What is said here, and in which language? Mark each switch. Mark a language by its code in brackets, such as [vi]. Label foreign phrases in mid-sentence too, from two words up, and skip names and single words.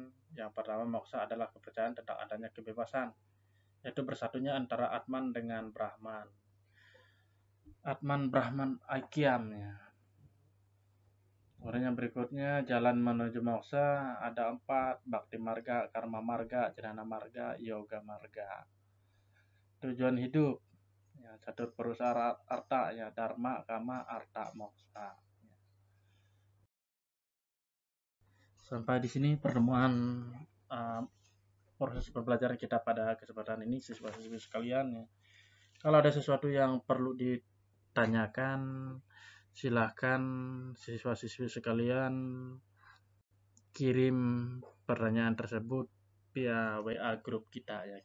[id] Yang pertama, moksa adalah kepercayaan tentang adanya kebebasan, yaitu bersatunya antara Atman dengan Brahman. [sa] Atman Brahman Aikyam, ya. [id] Kemudian yang berikutnya, jalan menuju moksa ada 4, Bhakti Marga, Karma Marga, Jnana Marga, Yoga Marga. Tujuan hidup, ya, catur perusaha arta, ya, dharma, kama, arta, moksa. Sampai di sini pertemuan proses pembelajaran kita pada kesempatan ini, siswa-siswi sekalian, ya. Kalau ada sesuatu yang perlu ditanyakan, silahkan siswa-siswi sekalian kirim pertanyaan tersebut via WA grup kita, ya.